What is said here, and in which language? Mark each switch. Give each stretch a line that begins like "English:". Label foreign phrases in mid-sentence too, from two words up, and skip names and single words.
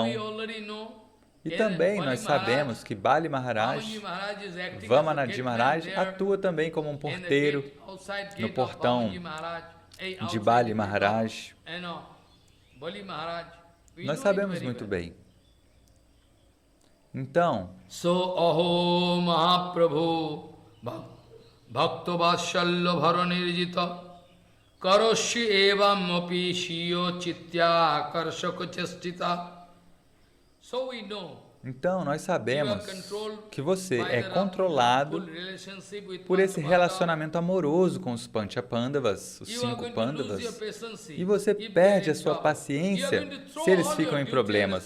Portuguese: E também nós sabemos que Bali Maharaj, Vamanadi Maharaj, atua também como um porteiro no portão de Bali Maharaj. Nós sabemos muito bem. Então,
Sanskrit: अहो महाप्रभु भक्त वत्सल्य भरणिर्जित करोषि एवम् अपि शियो चित्य कर्षको चेष्टित.
Portuguese: Então, nós sabemos que você é controlado por esse relacionamento amoroso com os Pancha Pandavas, os 5 Pandavas, e você perde a sua paciência se eles ficam em problemas.